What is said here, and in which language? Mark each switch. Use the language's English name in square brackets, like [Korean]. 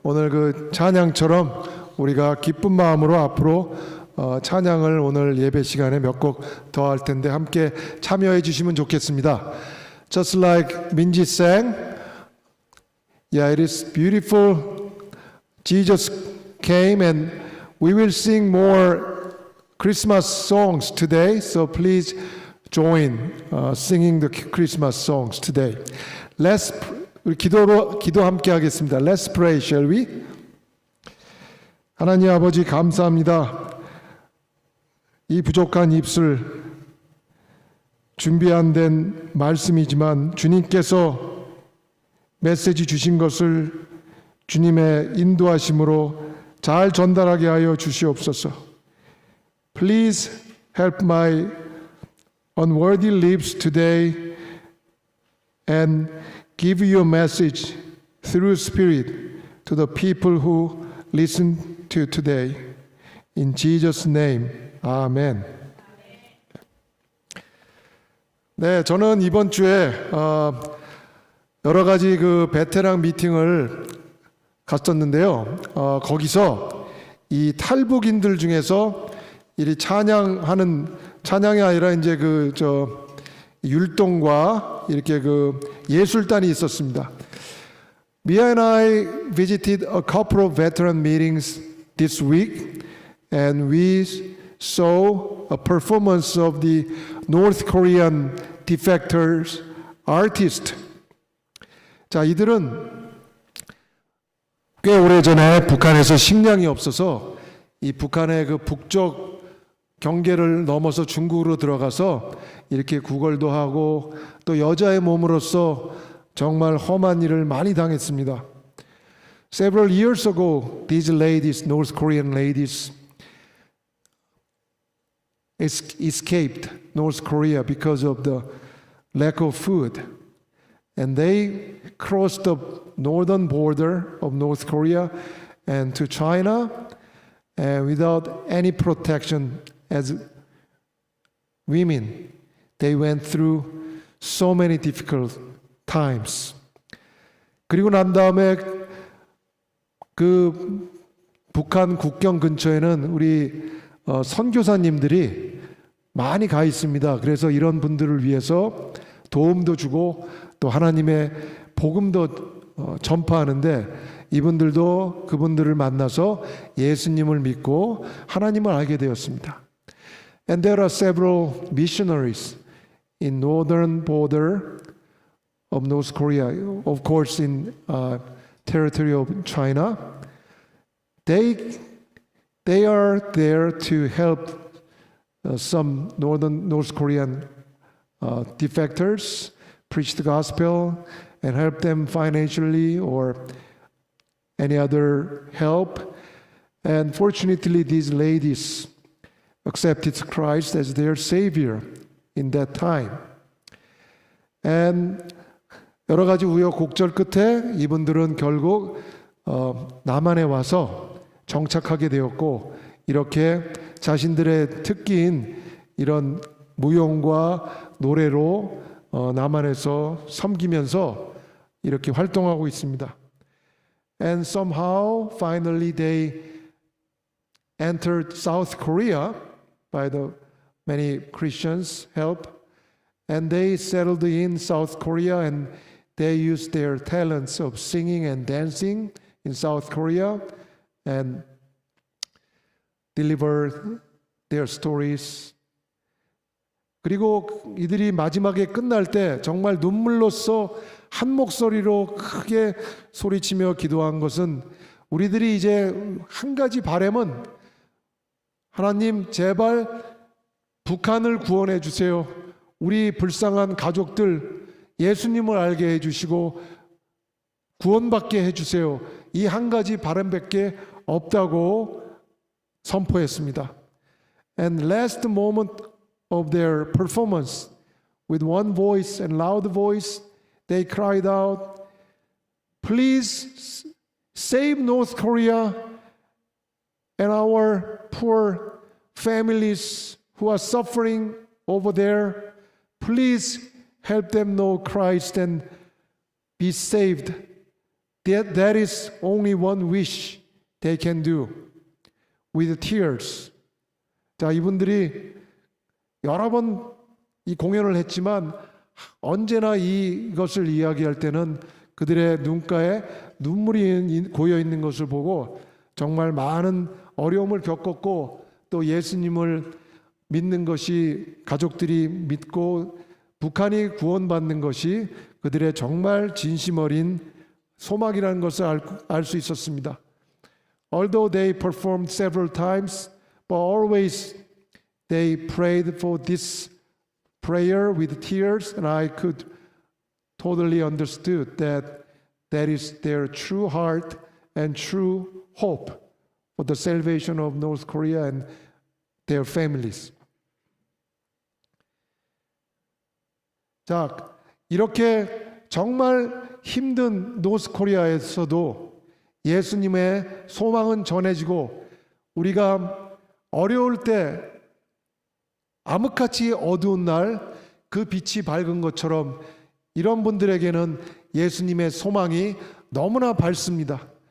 [Korean] 오늘 그 찬양처럼 우리가 기쁜 마음으로 앞으로 찬양을 오늘 예배 시간에 몇 곡 더 할 텐데 함께 참여해 주시면 좋겠습니다. [English] Just like Minji sang, yeah, it is beautiful. Jesus came, and we will sing more Christmas songs today. So please join singing the Christmas songs today. [Korean] 우리 기도 함께 하겠습니다. [English] Let's pray, shall we? [Korean] 하나님 아버지 감사합니다. 이 부족한 입술 준비 안 된 말씀이지만 주님께서 메시지 주신 것을 주님의 인도하심으로 잘 전달하게 하여 주시옵소서. [English] Please help my unworthy lips today and give your message through Spirit to the people who listen to today. In Jesus' name, Amen. [Korean] 네, 저는 이번 주에 여러 가지 그 베테랑 미팅을 갔었는데요. 거기서 이 탈북인들 중에서 이 찬양이 아니라 이제 율동과 이렇게 그 예술단이 있었습니다. [English] Mia and I visited a couple of veteran meetings this week, and we saw a performance of the North Korean defectors artist. [Korean] 자, 이들은 꽤 오래전에 북한에서 식량이 없어서 이 북한의 그 북쪽 경계를 넘어서 중국으로 들어가서 이렇게 구걸도 하고 또 여자의 몸으로서 정말 험한 일을 많이 당했습니다. [English] Several years ago, these ladies, North Korean ladies, escaped North Korea because of the lack of food. And they crossed the northern border of North Korea and to China without any protection as women. They went through so many difficult times. [Korean] 그리고 난 다음에 그 북한 국경 근처에는 우리 선교사님들이 많이 가 있습니다. 그래서 이런 분들을 위해서 도움도 주고 또 하나님의 복음도 전파하는데 이분들도 그분들을 만나서 예수님을 믿고 하나님을 알게 되었습니다. [English] And there are several missionaries in northern border of North Korea, of course in territory of China. They are there to help some North Korean defectors preach the gospel and help them financially or any other help. And fortunately, these ladies accepted Christ as their Savior in that time. [Korean] And 여러 가지 우여곡절 끝에 이분들은 결국 남한에 와서 정착하게 되었고 이렇게 자신들의 특기인 이런 무용과 노래로 남한에서 섬기면서 이렇게 활동하고 있습니다. [English] And somehow, finally, they entered South Korea by the many Christians' help, and they settled in South Korea, and they used their talents of singing and dancing in South Korea, and delivered their stories [Korean] 그리고 이들이 마지막에 끝날 때 정말 눈물로써 한 목소리로 크게 소리치며 기도한 것은 우리들이 이제 한 가지 바람은 하나님 제발 북한을 구원해 주세요. 우리 불쌍한 가족들 예수님을 알게 해주시고 구원받게 해주세요. 이 한 가지 바람밖에 없다고 선포했습니다. [English] And last moment of their performance, with one voice and loud voice, they cried out, "Please save North Korea and our poor families who are suffering over there. Please help them know Christ and be saved." That is only one wish they can do with tears. [Korean] 자, 이분들이 여러 번 이 공연을 했지만 언제나 이것을 이야기할 때는 그들의 눈가에 눈물이 고여 있는 것을 보고 정말 많은 어려움을 겪었고 또 예수님을 믿는 것이 가족들이 믿고 북한이 구원받는 것이 그들의 정말 진심 어린 소망이라는 것을 알 수 있었습니다. [English] Although they performed several times, but always they prayed for this prayer with tears, and I could totally understood that that is their true heart and true hope for the salvation of North Korea and their families. [Korean] 자, 이렇게 정말 힘든 노스코리아에서도 예수님의 소망은 전해지고 우리가 어려울 때 암흑같이 어두운 날 그 빛이 밝은 것처럼 이런 분들에게는 예수님의 소망이 너무나 밝습니다.